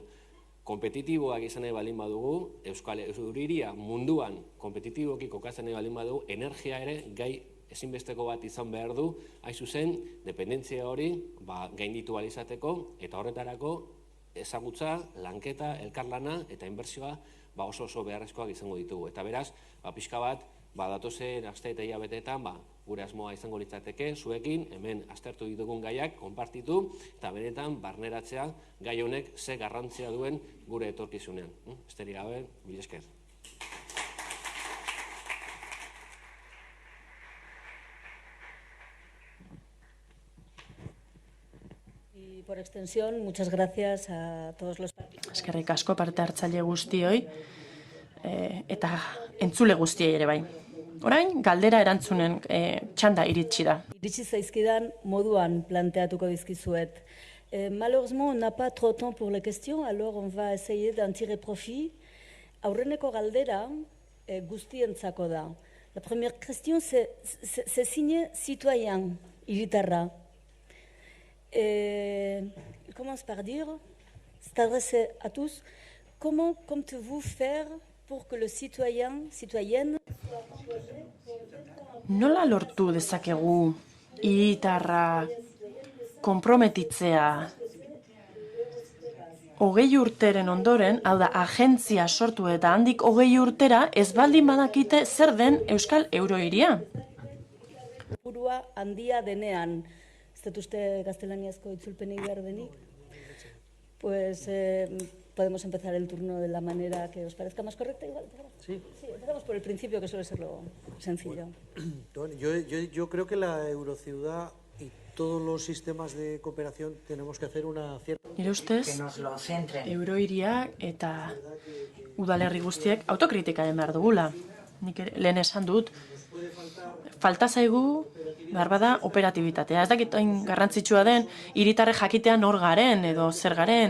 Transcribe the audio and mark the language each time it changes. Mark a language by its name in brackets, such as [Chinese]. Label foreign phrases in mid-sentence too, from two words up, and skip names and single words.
[Basque] Kompetitiboak izan nahi baldin badugu, Euskal Hiria munduan kompetitiboki kokatzen nahi baldin badugu, energia ere gai ezinbesteko bat izan behar du, hain zuzen, dependentzia hori gainditu ahal izateko, eta horretarako ezagutza, lanketa, elkarlana eta inbertsioa oso beharrezkoak izango ditugu. Eta beraz, pixka bat, datozen aste eta hilabeteetan, gure asmoa izango litzateke, zuekin, hemen aztertu ditugun gaiak, konpartitu, eta benetan barneratzea gai honek ze garrantzia duen gure etorkizunean. Besterik gabe, mila esker. [Spanish] Y por extensión, muchas gracias a todos los partidos. [Basque] Eskerrik asko parte hartzaile guztioi eta entzule guztiei ere bai. Orain, galdera erantzunen txanda iritsi da. Iritsi zaizkidan moduan planteatuko dizkizuet. [French] Malheureusement, on n'a pas trop de temps pour les questions, alors on va essayer d'en tirer profit. [Basque] Aurreneko galdera guztientzako da. [French] La première question, c'est signe citoyen, hiritarra. Il commence par dire, c'est adressé à tous, comment comptez-vous faire pour que le citoyenne [Basque] Nola lortu dezakegu hiritarra konprometitzea hogei urteren ondoren, hau da, agentzia sortu eta handik hogei urtera, ez baldin badakite zer den Euskal Eurohiria. Burua handia denean, ez dut uste gaztelaniazko itzulpenik behar denik, [Spanish] pues podemos empezar el turno de la manera que os parezca más correcta. Igual, sí, empezamos por el principio, que suele ser lo sencillo. Bueno, yo creo que la Eurociudad y todos los sistemas de cooperación tenemos que hacer una cierta... [Basque] Nire ustez, Eurohiria eta udalerri guztiek autokritika egin behar dugula. Nik lehen esan dut, falta zaigu, behar bada, operatibitatea. Ez dakit hain garrantzitsua den, hiritarrek jakitea nor garen edo zer garen.